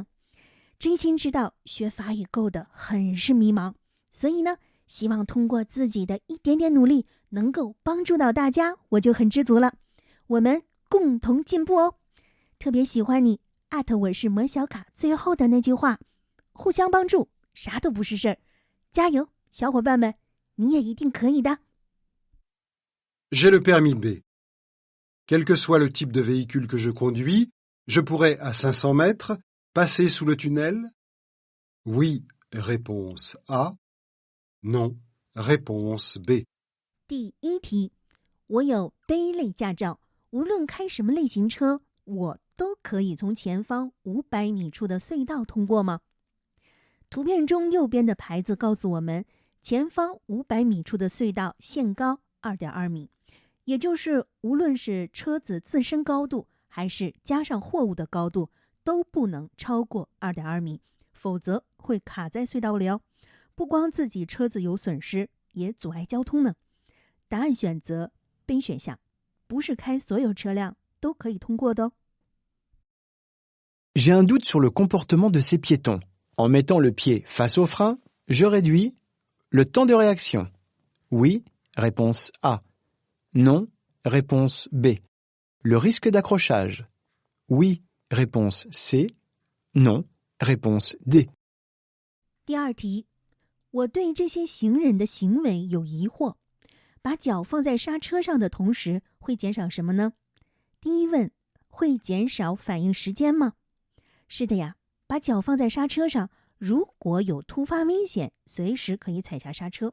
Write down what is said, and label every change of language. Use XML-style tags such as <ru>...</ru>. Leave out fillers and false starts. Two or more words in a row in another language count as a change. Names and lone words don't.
<zh>真心知道学法语 Code 很是迷茫，所以呢，希望通过自己的一点点努力，能够帮助到大家，我就很知足了。我们共同进步哦！特别喜欢你我是魔小卡最后的那句话，互相帮助，啥都不是事儿。加油，小伙伴们，你也一定可以的。</zh> <fr>J'ai le permis B. Quel que soit le type de véhicule que je conduis, je pourrais à 500 mètres passer sous le tunnel? Oui, réponse A. Non, réponse B.</fr> <zh>第一题，我有 B 类驾照，无论开什么类型车，我都可以从前方500米处的隧道通过吗？图片中右边的牌子告诉我们，前方500米处的隧道限高 2.2 米，也就是无论是车子自身高度，还是加上货物的高度，都不能超过 2.2 米，否则会卡在隧道里哦。不光自己车子有损失，也阻碍交通呢。答案选择 B 选项，不是开所有车辆都可以通过的哦。</zh> <fr>J'ai un doute sur le comportement de ces piétons. En mettant le pied face au frein, je réduis le temps de réaction. Oui, réponse A. Non, réponse B. Le risque d'accrochage. Oui, réponse C. Non, réponse D.</fr> <zh>第二题，我对这些行人的行为有疑惑。把脚放在刹车上的同时，会减少什么呢？第一问，会减少反应时间吗？是的呀，把脚放在刹车上，如果有突发危险，随时可以踩下刹车。</zh>